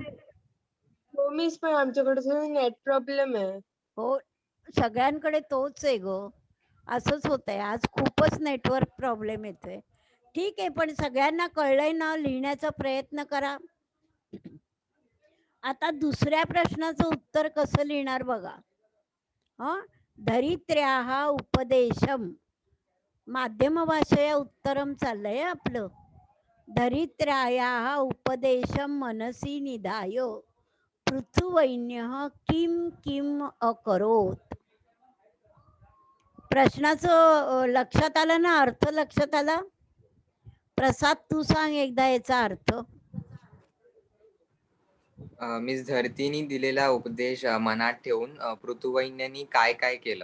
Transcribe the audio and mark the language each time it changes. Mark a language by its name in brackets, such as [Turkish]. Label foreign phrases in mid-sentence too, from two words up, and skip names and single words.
[Marathi] हो मिस, पण आमच्याकडे [English] net problem [Marathi] आहे. हो, सगळ्यांकडे तोच आहे ग. असंच होतंय आज, खूपच [English] network problem [Marathi] येतोय. ठीक आहे, पण सगळ्यांना कळलंय ना, लिहिण्याचा प्रयत्न करा. आता दुसऱ्या प्रश्नाचं उत्तर कसं लिहिणार बघा. [Sanskrit] धरित्र्याः उपदेशम, माध्यम भाषेया उत्तरम [Marathi] चाललंय आपलं. [Sanskrit] धरित्र्याः उपदेशम मनसी निधाय पृथुवैन्यः किम किम अकरोत. [Marathi] प्रश्नाचं लक्षात आलं ना? अर्थ लक्षात आला? प्रसाद तू सांग एकदा याचा अर्थ. मिस धरतीने दिलेला उपदेश मनात ठेवून पृथुवैन्यांनी काय काय केलं.